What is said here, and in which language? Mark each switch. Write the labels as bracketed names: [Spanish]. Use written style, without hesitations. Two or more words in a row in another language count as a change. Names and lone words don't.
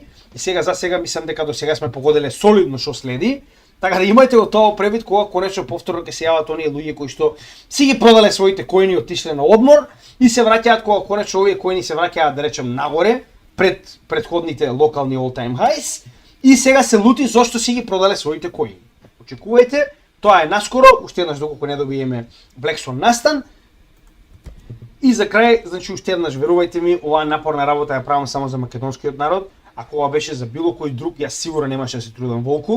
[Macedonian] И сега за сега мислам дека до сега сме погоделе солидно што следи. Така да имајте го тоа превид кога конечно повторно ќе се јават оние луѓе кои што си ги продале своите коини, отишле на одмор и се враќаат кога конечно овие коини се враќаат да речем нагоре пред предходните локални [English] all time highs [Macedonian] и сега се лути зошто си ги продале своите коини. Очекувајте, тоа е наскоро, уште еднаш доколку не добиеме [English] Black Swan [Macedonian] настан. И за крај, значи уште еднаш верувајте ми, оваа напорна работа ја правам само за македонскиот народ. Ако ова беше за било кој друг, јас сигурно немаше да се трудам волку.